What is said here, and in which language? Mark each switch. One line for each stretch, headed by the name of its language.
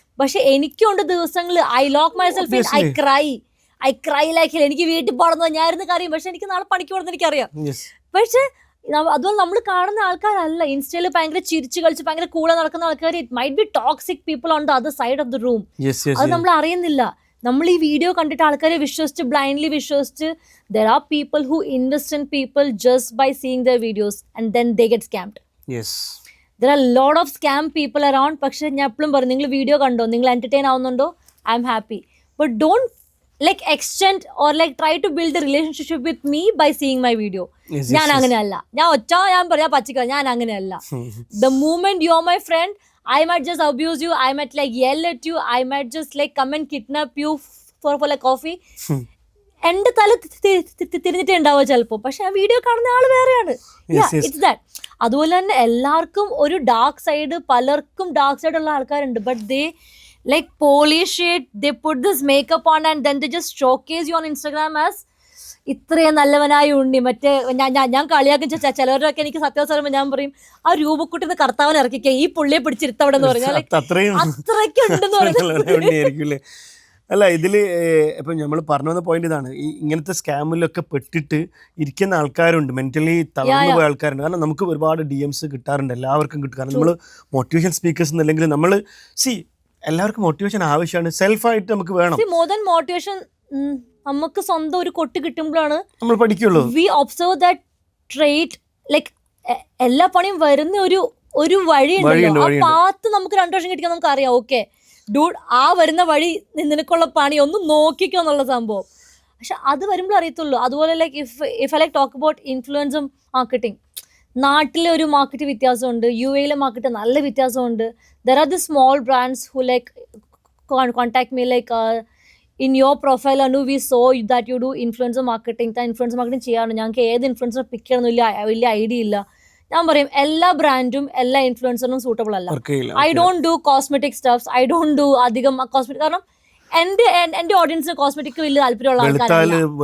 Malayalam: പക്ഷെ എനിക്കുണ്ട് ദിവസങ്ങളിൽ
English: I lock myself in, I cry like
Malayalam: എനിക്ക് വീട്ടിൽ പോകണമെന്നോ ഞാൻ ഇരുന്ന് കറിയും, പക്ഷെ എനിക്ക് നാളെ പണിക്ക് പോകണമെന്ന് എനിക്കറിയാം. പക്ഷെ അതുപോലെ നമ്മൾ കാണുന്ന ആൾക്കാരല്ല. ഇൻസ്റ്റയിൽ ഭയങ്കര ചിരിച്ചു കളിച്ച് ഭയങ്കര കൂടെ നടക്കുന്ന ആൾക്കാർ,
English: It might be toxic people on the other side of the room.
Malayalam: അത് നമ്മൾ അറിയുന്നില്ല. നമ്മൾ ഈ വീഡിയോ കണ്ടിട്ട് ആൾക്കാരെ വിശ്വസിച്ച് ബ്ലൈൻഡ്ലി വിശ്വസിച്ച്
English: there are people who invest in people just by seeing their videos and then they get scammed. Yes, there are a lot of scam people around.
Malayalam: പക്ഷെ ഞാൻ എപ്പോഴും പറയും, നിങ്ങൾ വീഡിയോ കണ്ടോ, നിങ്ങൾ എന്റർടൈൻ ആവുന്നുണ്ടോ,
English: I'm happy. But don't like extend or like try to build a relationship with me by seeing my video.
Malayalam: ഞാൻ അങ്ങനെയല്ല. ഞാൻ പറയാ പച്ചക്ക, ഞാൻ അങ്ങനെയല്ല.
English: The moment you are my friend, I might just abuse you, I might like yell at you, I might just like come and kidnap you for like coffee.
Malayalam: എന്റെ തല തിരിഞ്ഞിട്ടേ ഉണ്ടാവുക ചിലപ്പോ, പക്ഷെ ആ വീഡിയോ കാണുന്ന ആള് വേറെയാണ്.
English: It's that.
Malayalam: അതുപോലെ തന്നെ എല്ലാവർക്കും ഒരു ഡാർക്ക് സൈഡ്, പലർക്കും ഡാർക്ക് സൈഡ് ഉള്ള ആൾക്കാരുണ്ട്.
English: but they like polish it, they put this makeup on and then they just showcase you on Instagram as
Malayalam: ഇത്രയും നല്ലവനായ ഉണ്ണി. മറ്റേ ഞാൻ കളിയാക്കും ചിലവരൊക്കെ എനിക്ക് സത്യവസരം ഞാൻ പറയും, ആ രൂപക്കുട്ടിന്ന് കർത്താവൻ ഇറക്കിക്ക, ഈ പുള്ളിയെ പിടിച്ചിരുത്തവിടെ എന്ന് പറഞ്ഞാൽ അത്രയ്ക്ക് ഉണ്ടെന്ന് പറയുന്നത്. അല്ല, ഇതില് ഇപ്പം നമ്മൾ പറഞ്ഞു വന്ന പോയിന്റ് ഇതാണ്, ഈ ഇങ്ങനത്തെ സ്കാമിലൊക്കെ പെട്ടിട്ട് ഇരിക്കുന്ന ആൾക്കാരുണ്ട്, മെന്റലി തളർന്നു പോയ ആൾക്കാരുണ്ട്. കാരണം നമുക്ക് ഒരുപാട് DMs കിട്ടാറുണ്ട്, എല്ലാവർക്കും കിട്ടും. കാരണം നമ്മൾ മോട്ടിവേഷൻ സ്പീക്കേഴ്സ് എന്നല്ലെങ്കിൽ നമ്മൾ എല്ലാവർക്കും മോട്ടിവേഷൻ ആവശ്യമാണ്, സെൽഫായിട്ട് നമുക്ക് വേണം. മോർ ദാൻ മോട്ടിവേഷൻ, നമുക്ക് സ്വന്തം ഒരു കൊട്ട് കിട്ടുമ്പോഴാണ് നമ്മൾ പഠിക്കുള്ളൂ.
English: We observe that trait.
Malayalam: Like എല്ലാ പണിയും വരുന്ന ഒരു വഴി ഉണ്ടല്ലോ, ആ പാത്ത് നമുക്ക് 2 വർഷം കിട്ടിയാൽ നമുക്ക് അറിയാം, ഓക്കെ ഡൂഡ് ആ വരുന്ന വഴി നിനക്കുള്ള പണി ഒന്ന് നോക്കിക്കോ എന്നുള്ള സംഭവം. പക്ഷെ അത് വരുമ്പോൾ അറിയത്തുള്ളൂ. അതുപോലെ like
English: if I like talk about
Malayalam: ഇൻഫ്ലുവൻസും marketing, നാട്ടിലെ ഒരു മാർക്കറ്റ് വ്യത്യാസമുണ്ട്, UAയിലെ മാർക്കറ്റ് നല്ല വ്യത്യാസമുണ്ട്.
English: There are the small brands who like contact me like in your profile Anu we saw that you do influencer marketing.
Malayalam: Influencer marketing ചെയ്യാറുണ്ട്, ഞങ്ങൾക്ക് ഏത് influencer പിക്ക് ചെയ്യണമെന്ന് വലിയ ഐഡിയ ഇല്ല. ഞാൻ പറയും എല്ലാ ബ്രാൻഡും എല്ലാ ഇൻഫ്ലുവൻസറിനും സൂട്ടബിൾ അല്ല.
English: I don't do cosmetic stuffs, I don't do അധികം cosmetic.
Malayalam: കാരണം എന്റെ ഓഡിയൻസിന് കോസ്മെറ്റിക് വലിയ താല്പര്യമുള്ള ആൾക്കാരല്ല.